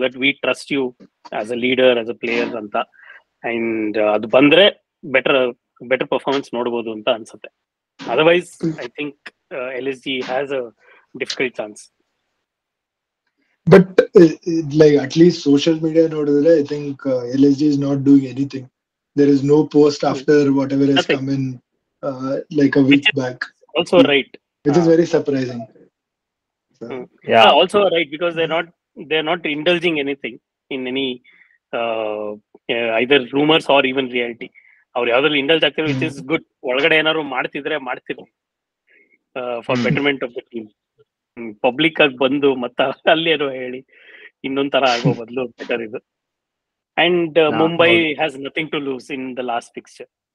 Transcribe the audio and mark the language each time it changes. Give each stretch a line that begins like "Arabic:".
English: That we trust you as a leader, as a player ಅಂತ. And ಅದು ಬಂದ್ರೆ better performance ನೋಡಬಹುದು ಅಂತ ಅನ್ಸುತ್ತೆ. Otherwise I think LSG has a difficult chance. But like at least social media
Kannada: nodidre,
English: I think LSG is not doing anything. There is no post after whatever has come in like a week back. Also right. Which is very surprising. So, yeah, also right, because they're not indulging anything in any either rumors or even reality.
Kannada: ಅವ್ರು ಯಾವ್ದ್ರಲ್ಲಿ indulge ಆಗ್ತಿರೋ, which is good. ಒಳಗಡೆ ಏನಾದ್ರು ಮಾಡ್ತಿರ್ಲಿ for betterment of the team. Public ಆಗಿ ಬಂದು ಮತ್ತ ಅಲ್ಲಿ ಏನೋ ಹೇಳಿ ಇನ್ನೊಂದ್ ತರ ಆಗೋ ಬದಲು ಬೆಟರ್ ಇದು.
English: And Mumbai has nothing to lose in the last fixture.